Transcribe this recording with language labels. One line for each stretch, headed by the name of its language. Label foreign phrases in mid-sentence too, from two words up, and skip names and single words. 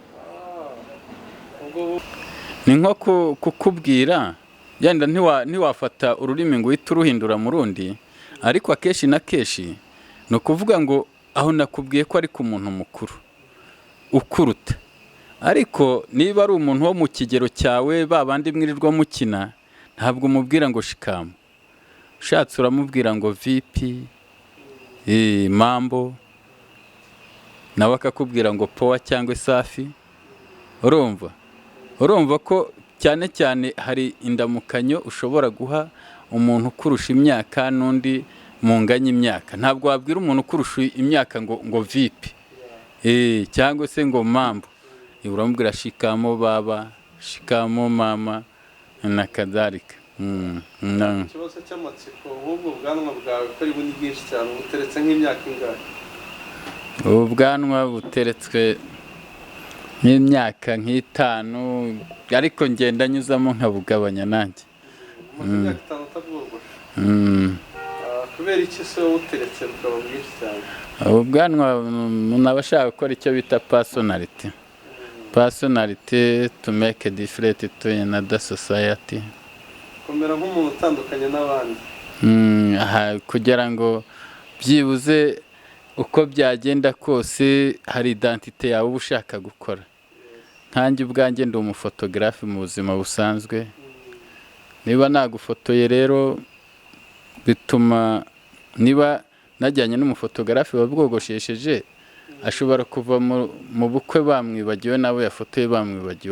Kinyarwanda: Ni nko kukubwira, yenda ntiwafata ururimi ngo uhite uruhindura mu rundi, ariko akeshi na keshi no kuvuga ngo aho nakubwiye ko ari ku muntu mukuru ukuruta. Ariko niba ari umuntu wo mu kigero cyawe, babandi mwirirwa mukina, ntabwo umubwira ngo shikamo. Ushatse uramubwira ngo
Swahili: vipi, mambo,
Kinyarwanda: nawe akakubwira ngo poa cyangwa safi. Urumva ko cyane cyane hari indamukanyo ushobora guha umuntu kurusha imyaka n'undi munganya imyaka. Ntabwo wabwira umuntu kurusha imyaka ngo vipi, cyangwa se ngo mambo. Uramubwira
Swahili: shikamo baba, shikamo mama na kadhalika.
Kinyarwanda: Ikibazo cy'amatsiko, ubwo bwanwa bwawe kari buni bwinshi cyane, buteretse nk'imyaka ingahe? Ubwanwa buteretswe nk'imyaka nk'itanu ariko ngenda nyuzamo nkabugabanya nanjye. Imyaka 5 utabwogosha. Kubera iki se uteretse bukaba bwinshi cyane? Ubwanwa nabashaka gukora icyo bita personality.
English: Personality to make a difference to another society.
Kinyarwanda: Komera nk'umuntu utandukanye n'abandi. Kugira ngo byibuze uko byagenda kose hari identite yawe ushaka gukora. Nkanjye ubwanjye ndi umufotogarafi mu buzima busanzwe. Niba nagufotoye rero bituma, niba najyanye n'umufotogarafi wabwogoshesheje, ashobora kuva mu bukwe bamwibagiwe nabo yafotoye bamwibagiwe.